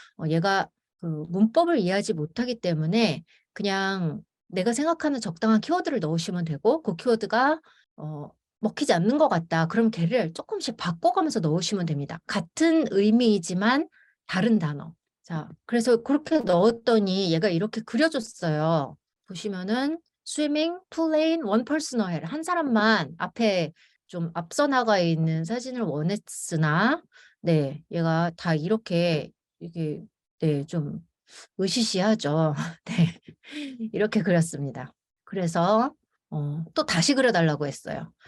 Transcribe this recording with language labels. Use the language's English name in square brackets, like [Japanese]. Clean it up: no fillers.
[Korean] 얘가 그 문법을 이해하지 못하기 때문에 그냥 내가 생각하는 적당한 키워드를 넣으시면 되고 그 키워드가 먹히지 않는 것 같다. 그럼 걔를 조금씩 바꿔가면서 넣으시면 됩니다. 같은 의미이지만 다른 단어. 자, 그래서 그렇게 넣었더니 얘가 이렇게 그려줬어요. 보시면은 [English] swimming, pool lane, one person ahead. [Korean] 한 사람만 앞에 좀 앞서 나가 있는 사진을 원했으나 네, 얘가 다 이렇게 이게 네, 좀 으시시하죠. 네. 이렇게 그렸습니다. 그래서 또 다시 그려달라고 했어요.